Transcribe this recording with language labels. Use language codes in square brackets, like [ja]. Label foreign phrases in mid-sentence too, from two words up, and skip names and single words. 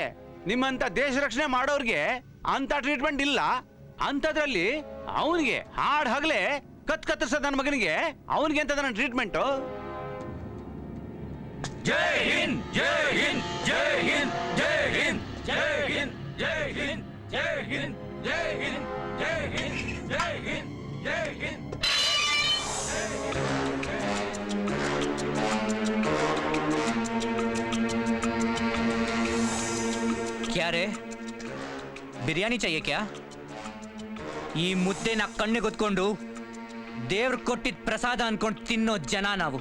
[kn] ನಿಮ್ಮಂತ ದೇಶ ರಕ್ಷಣೆ ಮಾಡೋರ್ಗೆ ಅಂತ ಟ್ರೀಟ್ಮೆಂಟ್ ಇಲ್ಲ, ಅಂತದ್ರಲ್ಲಿ ಅವನಿಗೆ ಹಾಡ್ ಹಗಲೇ ಕತ್ತರಿಸೋದು ನನ್ನ ಮಗನಿಗೆ. ಅವನಿಗೆ ಅಂತ ನನ್ನ ಟ್ರೀಟ್ಮೆಂಟು. [hi] जय हिंद, जय हिंद, जय हिंद, जय हिंद, जय हिंद, जय हिंद, जय हिंद, जय हिंद, जय हिंद, जय हिंद, जय हिंद. क्या रे ಬಿರಿಯಾನಿ चाहिए क्या? [kn] ಈ ಮುದ್ದೆನ ಕಣ್ಣಿಗೊತ್ಕೊಂಡು ದೇವ್ರ ಕೊಟ್ಟಿದ್ದ ಪ್ರಸಾದ ಅನ್ಕೊಂಡು ತಿನ್ನೋ ಜನ ನಾವು.